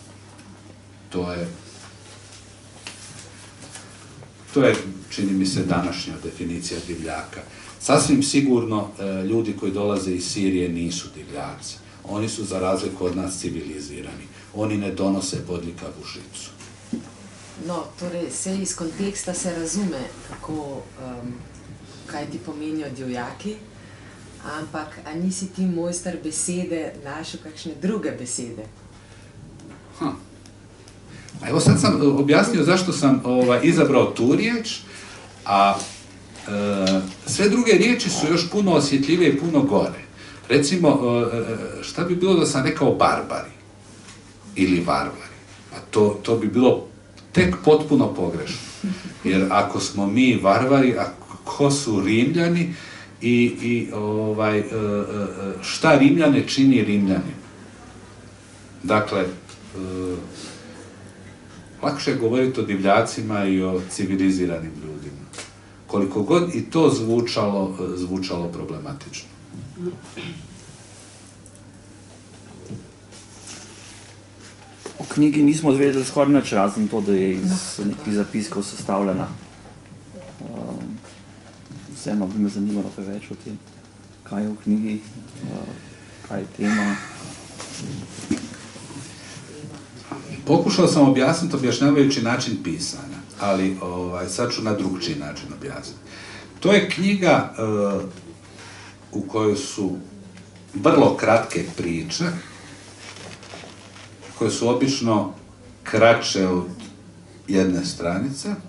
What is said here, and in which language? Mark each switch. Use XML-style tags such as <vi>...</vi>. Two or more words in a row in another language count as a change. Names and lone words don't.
<hr>To je, čini mi se, današnja definicija divljaka. Sasvim sigurno, ljudi koji dolaze iz Sirije nisu divljaci. Oni su, za razliku od nas, civilizirani. Oni ne donose bodljikavu žicu.</hr> <sl>No, torej, se iz konteksta se razume, kaj ti pomenijo divjaki, ampak a nisi ti mojster besede našel kakšne druge besede?</sl> <hr>Evo sad sam objasnio zašto sam izabrao tu riječ, a sve druge riječi su još puno osjetljivije i puno gore. Recimo, šta bi bilo da sam rekao barbari ili varvari? A to bi bilo tek potpuno pogrešno. Jer ako smo mi varvari, a ko su Rimljani i šta Rimljane čini Rimljani? Dakle, lakše je govoriti o divljacima i o civiliziranim ljudima. Koliko god i to zvučalo problematično.</hr> <sl>O knjigi nismo zvedeli skoraj nič, razen to, da je iz nekih zapiskov sestavljena. Vseeno bi me zanimalo kaj več o tem, kaj je v knjigi, kaj je tema.</sl> <hr>Pokušao sam objasniti objašnjavajući način pisanja, ali sad ću na drugčiji način objasniti. To je knjiga u kojoj su vrlo kratke priče, koje su obično kraće od jedne stranice,</hr>